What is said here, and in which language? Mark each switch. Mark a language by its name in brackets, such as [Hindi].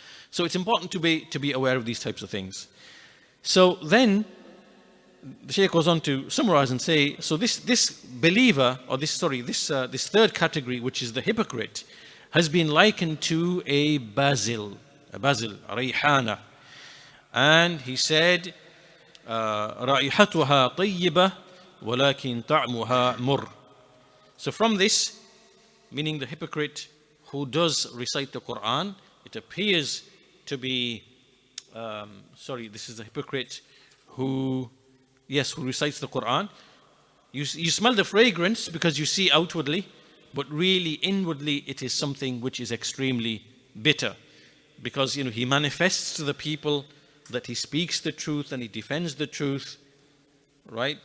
[English] So it's important to be aware of these types of things. So then the Shaykh goes on to summarize and say, so this believer, or this third category, which is the hypocrite, has been likened to a basil, a rayhana. And he said, [Arabic] رائحتها طيبة ولكن طعمها مر. [English] So from this, meaning the hypocrite who does recite the Qur'an, it appears to be, this is the hypocrite who recites the Qur'an. You smell the fragrance because you see outwardly, but really inwardly it is something which is extremely bitter, because he manifests to the people that he speaks the truth and he defends the truth, right?